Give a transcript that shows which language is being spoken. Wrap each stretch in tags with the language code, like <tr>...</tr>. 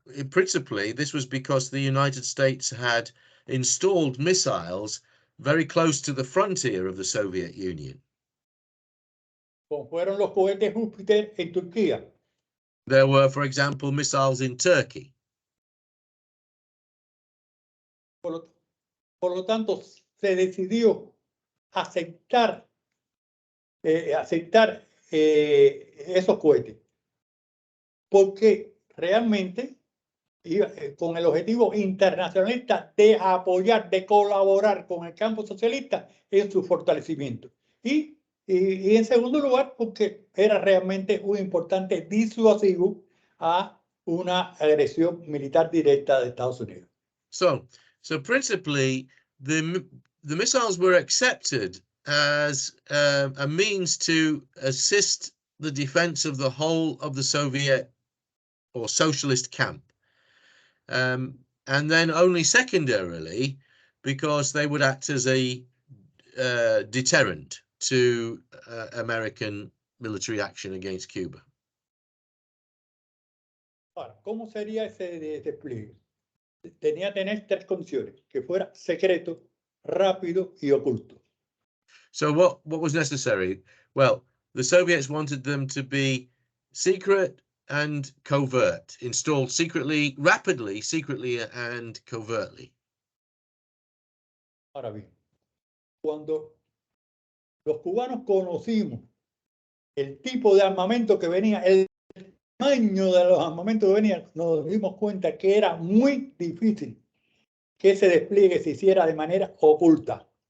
<en>Principally, this was because the United States had installed missiles very close to the frontier of the Soviet Union.</en> <es>Como fueron los cohetes Júpiter en Turquía.</es> <en>There were, for example, missiles in Turkey.</en> <es>Por lo tanto, se decidió aceptar esos cohetes, porque realmente iba con el objetivo internacionalista de apoyar, de colaborar con el campo socialista en su fortalecimiento. Y en segundo lugar, porque era realmente un importante disuasivo a una agresión militar directa de Estados Unidos.</es> <en>So principally, the missiles were accepted as a means to assist the defense of the whole of the Soviet or socialist camp. And then only secondarily, because they would act as a deterrent to American military action against Cuba.</en> <es>Ahora, ¿cómo sería ese despliegue? Tenía que tener tres condiciones: que fuera secreto, rápido y oculto.</es> <en>So what was necessary? Well, the Soviets wanted them to be secret and covert, installed secretly, rapidly, secretly, and covertly.</en> <es>Ahora bien, cuando los cubanos conocimos el tipo de armamento que venía, el tamaño de los armamentos que venían, nos dimos cuenta que era muy difícil que ese despliegue se hiciera de manera oculta.</es>